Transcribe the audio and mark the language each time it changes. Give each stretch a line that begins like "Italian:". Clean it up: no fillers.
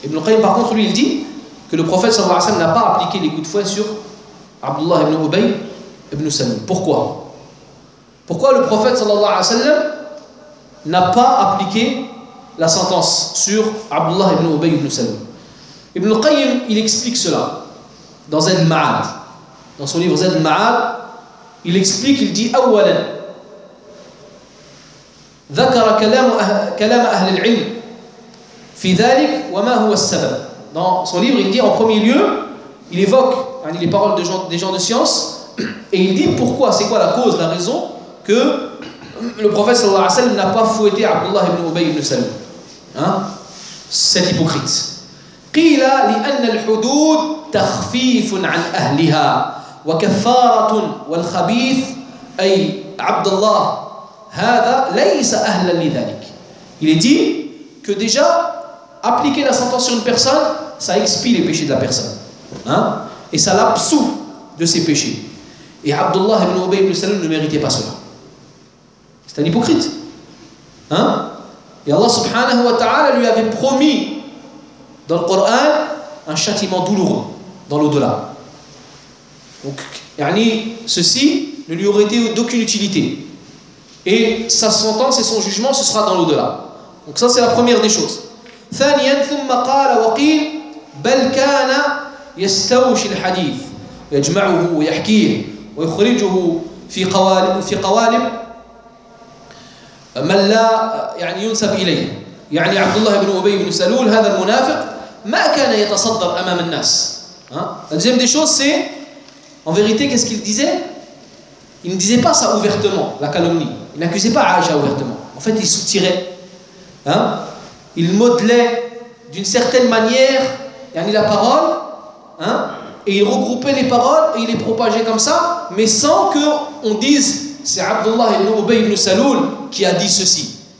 French: ابن القيم par contre lui il dit que le prophète صلى الله عليه وسلم n'a pas appliqué les coups de fouet sur عبد الله بن أبي بن سلول. Pourquoi le prophète صلى الله عليه وسلم n'a pas appliqué la sentence sur عبد الله بن أبي بن سلول. ابن القيم il explique cela dans Zad al-Ma'ad. Dans son livre Zad al-Ma'ad il explique, il dit
Arabic: أولا ذكر كلام أهل العلم في ذلك وما هو السبب.
French: Dans son livre, il dit en premier lieu, il évoque les paroles des gens de science et il dit pourquoi, c'est quoi la cause, la raison que le prophète sallallahu alayhi wa sallam n'a pas fouetté Abdullah ibn Ubay ibn Salul. Cet hypocrite.
Arabic: قيل لأن الحدود تخفيف عن أهلها وكفارة والخبيث أي عبد الله هذا ليس أهلا لذلك.
French: Il est dit que déjà appliquer la sentence sur une personne, ça expie les péchés de la personne. Et ça l'absout de ses péchés. Et Abdullah ibn Ubay ibn Salul ne méritait pas cela. C'est un hypocrite. Et Allah subhanahu wa ta'ala lui avait promis dans le Coran un châtiment douloureux dans l'au-delà. Donc, ceci ne lui aurait été d'aucune utilité. Et sa sentence et son jugement, ce sera dans l'au-delà. Donc ça, c'est la première des choses.
Arabic: ثانيا ثم قال وقيل بل كان يستوشي الحديث يجمعه ويحكيه ويخرجه في قوالب من لا ينسب إليه عبد الله بن أبي بن سلول هذا المنافق ما كان يتصدر أمام الناس.
French: La deuxième des choses c'est en vérité qu'est-ce qu'il disait? Il ne disait pas ça ouvertement, la calomnie. Il n'accusait pas Aïcha ouvertement. En fait il soutirait. Il modelait d'une certaine manière la parole et il regroupait les paroles et il les propageait comme ça mais sans qu'on dise c'est Abdullah ibn Ubay ibn Salul qui a dit ceci.